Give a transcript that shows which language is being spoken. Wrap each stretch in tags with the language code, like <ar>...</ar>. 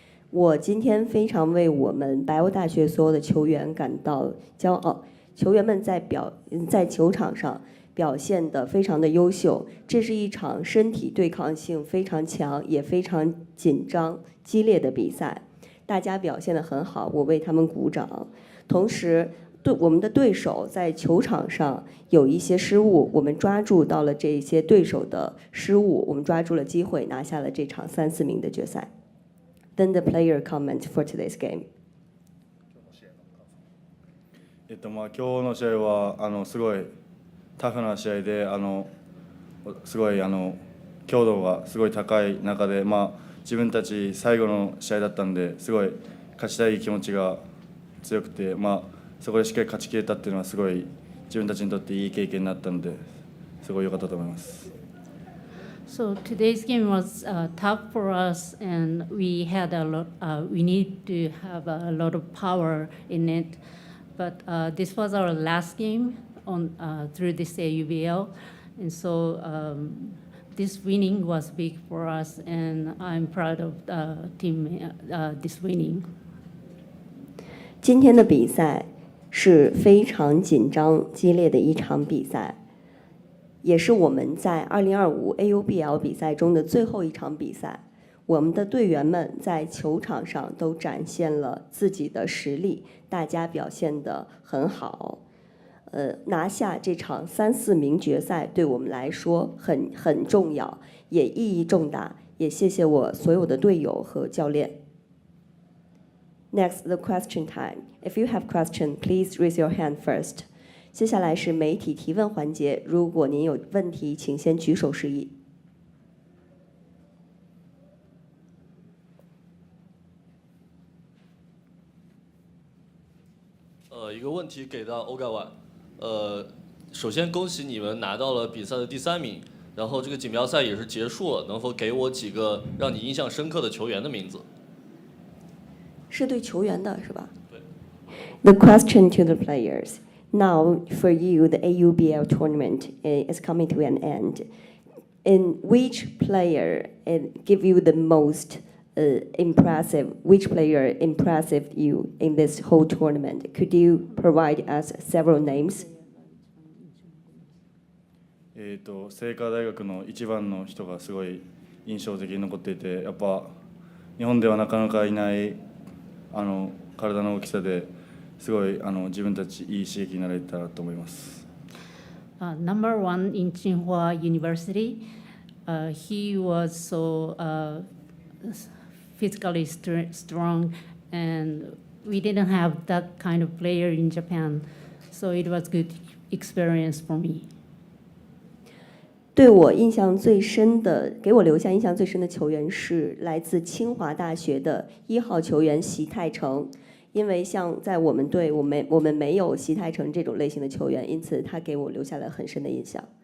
<zh>我今天非常为我们白欧大学所有的球员感到骄傲，球员们在球场上表现得非常的优秀，这是一场身体对抗性非常强也非常紧张激烈的比赛，大家表现得很好，我为他们鼓掌。同时我们的对手在球场上有一些失误，我们抓住到了这些对手的失误，我们抓住了机会，拿下了这场3-4名的决赛。</zh> <en>Then the player comment for today's game.</en> <ja>今日の試合はすごいタフな試合ですごい強度がすごい高い中で、自分たち最後の試合だったんですごい勝ちたい気持ちが強くて、そこでしっかり勝ち切れたっていうのはすごい自分たちにとっていい経験になったのですごい良かったと思います。</ja> <en>So today's game was tough for us, and we had a lot. We need to have a lot of power in it, but this was our last game on through this AUBL, and so this winning was big for us, and I'm proud of the team this winning.</en> <zh>今天的比赛是非常紧张激烈的一场比赛，也是我们在2025 AUBL 比赛中的最后一场比赛。我们的队员们在球场上都展现了自己的实力，大家表现得很好。拿下这场3-4名决赛对我们来说很重要，也意义重大。也谢谢我所有的队友和教练。</zh> <en>Next, the question time. If you have question, please raise your hand first.</en> <zh>接下来是媒体提问环节，如果您有问题，请先举手示意。一个问题给到欧盖万。首先恭喜你们拿到了比赛的第3名，然后这个锦标赛也是结束了，能否给我几个让你印象深刻的球员的名字？是对球员的是吧？对。</zh> <en>The question to the players. Now, for you, the AUBL tournament is coming to an end. In which player give you the most impressive? Which player impressed you in this whole tournament? Could you provide us several names?</en> <ja>清華大学の1番の人がすごい印象的に残っていて、やっぱ日本ではなかなかいない体の大きさですごい自分たちいい刺激になれたらと思います。</ja> <en>Number 1 in Tsinghua University, he was so physically strong, and we didn't have that kind of player in Japan, so it was good experience for me.</en> <zh>对我印象最深的，给我留下印象最深的球员是来自清华大学的1号球员席泰成，因为像在我们队，我们没有西太成这种类型的球员，因此他给我留下了很深的印象。</zh>